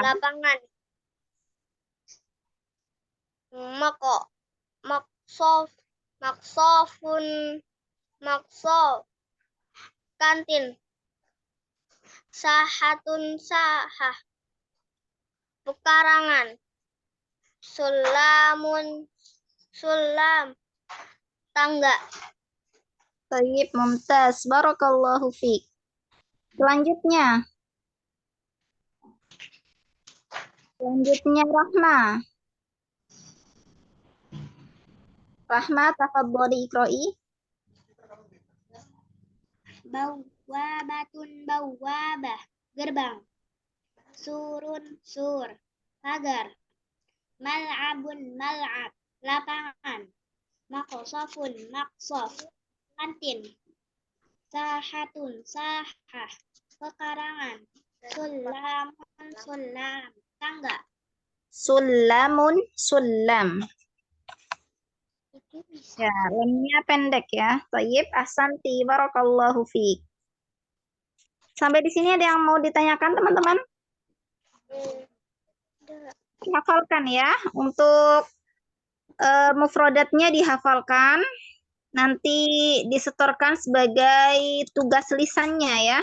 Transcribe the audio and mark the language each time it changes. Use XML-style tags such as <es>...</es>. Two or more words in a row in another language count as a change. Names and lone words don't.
<ar>Lapangan. مقصف مقصف. Kantin. ساحة ساحة. Pekarangan. سلم سلم.</ar> <id>Tangga.</id> <ar>طيب، ممتاز. بارك الله فيك.</ar> <id>Selanjutnya Rahma. Rahma,</id> <ar>تفضلي اقرئي. بوابة بوابة. Gerbang. سور سور. Pagar. ملعب ملعب. Lapangan. مقصف مقصف. Kantin. ساحة ساحة. Pekarangan. سلم سلم. Tangga. سلم سلم.</ar> <id>Ya, lemnya pendek ya.</id> <ar>طيب، أحسنت. بارك الله فيك.</ar> <id>Sampai di sini ada yang mau ditanyakan, teman-teman? Dihafalkan ya. Untuk mufradatnya dihafalkan. Nanti disetorkan sebagai tugas lisannya ya.</id>